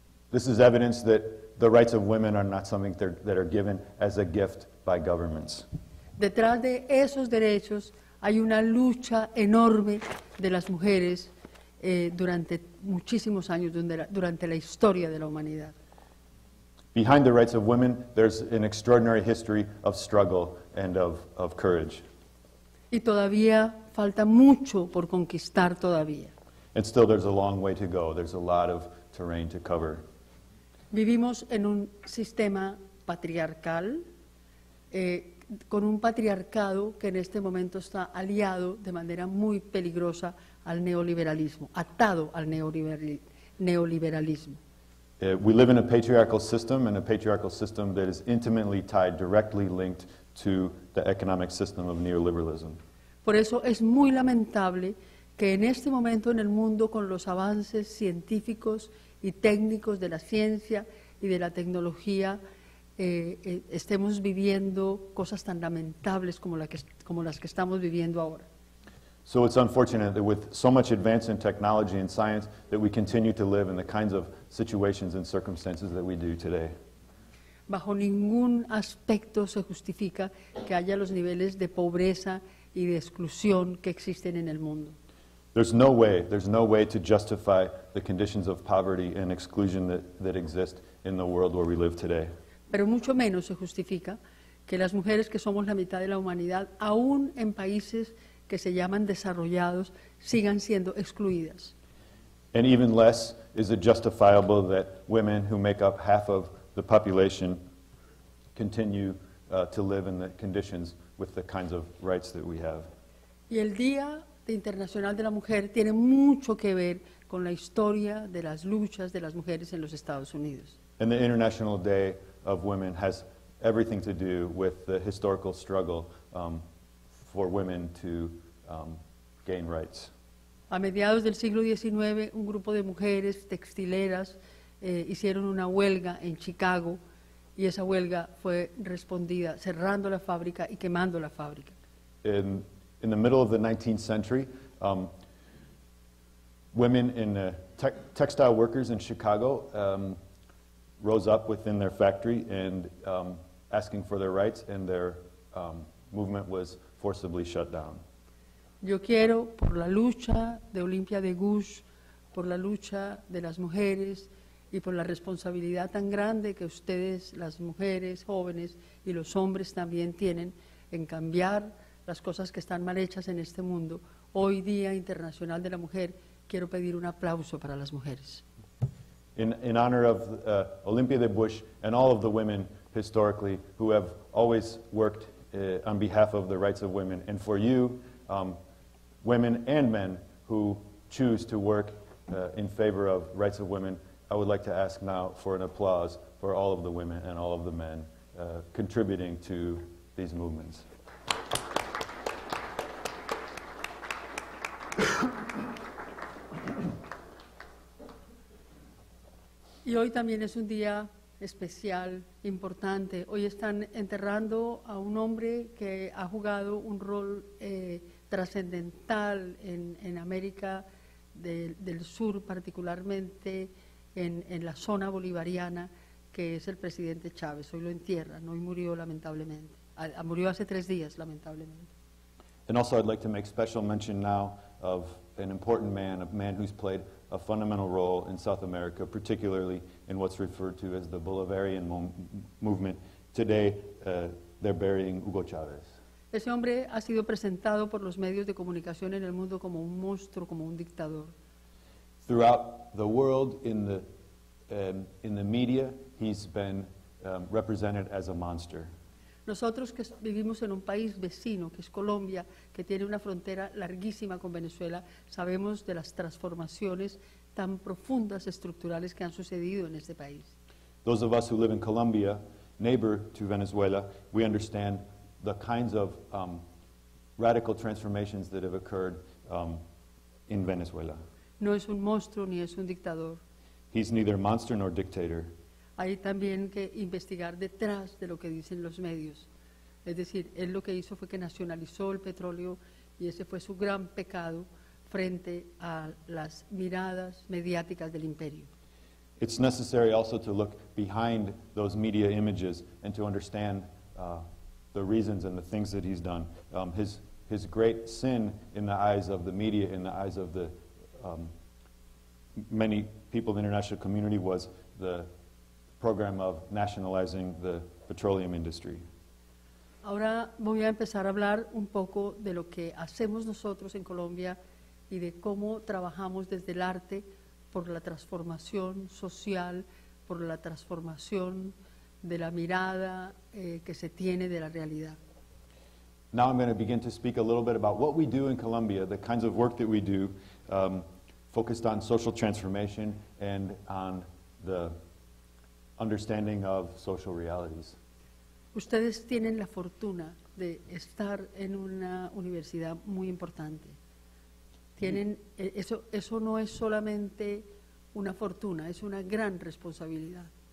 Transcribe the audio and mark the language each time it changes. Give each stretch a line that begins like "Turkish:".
English: This is evidence that the rights of women are not something that are given as a gift by governments.
Spanish: Detrás de esos derechos hay una lucha enorme de las mujeres durante muchísimos años, durante la historia de la humanidad.
English: Behind the rights of women, there's an extraordinary history of struggle and of courage.
Spanish: Y todavía falta mucho por conquistar todavía.
English: And still there's a long way to go. There's a lot of terrain to cover.
Spanish: Vivimos en un sistema patriarcal, con un patriarcado que en este momento está aliado de manera muy peligrosa al neoliberalismo, atado al neoliberalismo.
English: We live in a patriarchal system, and a patriarchal system that is intimately tied, directly linked to the economic system of neoliberalism.
Spanish: Por eso es muy lamentable que en este momento en el mundo, con los avances científicos y técnicos de la ciencia y de la tecnología, estemos viviendo cosas tan lamentables como las que estamos viviendo ahora.
English: So it's unfortunate that with so much advance in technology and science that we continue to live in the kinds of situations and circumstances that we do today.
Spanish: Bajo ningún aspecto se justifica que haya los niveles de pobreza y de exclusión que existen en el mundo.
English: There's no way to justify the conditions of poverty and exclusion that exist in the world where we live today.
Spanish: Pero mucho menos se justifica que las mujeres, que somos la mitad de la humanidad, aún en países que se llaman desarrollados, sigan siendo excluidas.
English: And even less is it justifiable that women who make up half of the population continue to live in the conditions with the kinds of rights that we have.
Spanish: Y el Día Internacional de la Mujer tiene mucho que ver con la historia de las luchas de las mujeres en los Estados Unidos.
English: And the International Day of Women has everything to do with the historical struggle for women to gain rights.
Spanish: A mediados del siglo XIX, un grupo de mujeres textileras hicieron una huelga en Chicago y esa huelga fue respondida cerrando la fábrica y quemando la fábrica.
English: In the middle of the 19th century, women in textile workers in Chicago rose up within their factory and asking for their rights, and their movement was forcibly shut down.
Spanish: Yo quiero, por la lucha de Olympia de Gouges, por la lucha de las mujeres y por la responsabilidad tan grande que ustedes, las mujeres jóvenes y los hombres también tienen en cambiar las cosas que están mal hechas en este mundo. Hoy Día Internacional de la Mujer, quiero pedir un aplauso para las mujeres.
English: In honor of Olympia de Bush and all of the women historically who have always worked on behalf of the rights of women, and for you, women and men who choose to work in favor of rights of women, I would like to ask now for an applause for all of the women and all of the men contributing to these movements.
Spanish: Y hoy también es un día especial, importante. Hoy están enterrando a un hombre que ha jugado un rol trascendental en América del Sur, particularmente en la zona bolivariana, que es el presidente Chávez. Hoy lo entierran, hoy murió lamentablemente. Murió hace 3 días, lamentablemente.
English: And also I'd like to make special mention now of an important man, a man who's played a fundamental role in South America, particularly in what's referred to as the Bolivarian movement. Today, they're burying Hugo Chávez.
Spanish: Ese hombre ha sido presentado por los medios de comunicación en el mundo como un monstruo, como un dictador.
English: Throughout the world, in the media, he's been represented as a monster.
Spanish: Nosotros que vivimos en un país vecino, que es Colombia, que tiene una frontera larguísima con Venezuela, sabemos de las transformaciones tan profundas, estructurales que han sucedido en este país.
English: Those of us who live in Colombia, neighbor to Venezuela, we understand the kinds of radical transformations that have occurred in Venezuela.
Spanish: No es un monstruo ni es un dictador.
English: He's neither monster nor dictator.
Spanish: Hay también que investigar detrás de lo que dicen los medios. Es decir, él lo que hizo fue que nacionalizó el petróleo y ese fue su gran pecado frente a las miradas mediáticas del imperio.
English: It's necessary also to look behind those media images and to understand the reasons and the things that he's done. His great sin in the eyes of the media, in the eyes of the many people in the international community was the program of nationalizing the petroleum industry.
Spanish: Ahora voy a empezar a hablar un poco de lo que hacemos nosotros en Colombia y de cómo trabajamos desde el arte por la transformación social, por la transformación de la mirada que se tiene de la realidad.
English: Now I'm going to begin to speak a little bit about what we do in Colombia, the kinds of work that we do, focused on social transformation and on the understanding of social realities.
Spanish: Ustedes tienen la fortuna de estar en una universidad muy importante. Tienen, eso no es solamente una fortuna, es una gran responsabilidad.